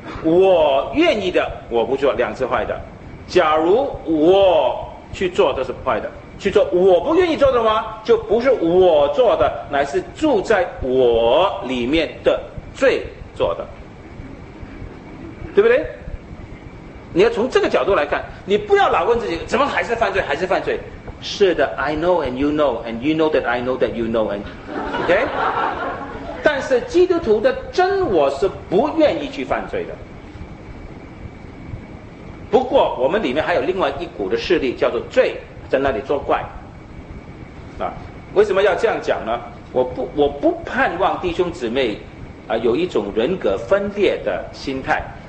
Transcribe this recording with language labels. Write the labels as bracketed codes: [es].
[zh] 我愿意的，我不做，两次坏的。假如我去做，这是坏的。去做我不愿意做的吗？就不是我做的，乃是住在我里面的罪做的，对不对？你要从这个角度来看，你不要老问自己怎么还是犯罪，还是犯罪。是的 [en] ，I know and you know and you know that I know that you know and OK。 [zh] 但是基督徒的真我是不愿意去犯罪的。不过我们里面还有另外一股的势力，叫做罪，在那里作怪。啊，为什么要这样讲呢？我不盼望弟兄姊妹啊有一种人格分裂的心态。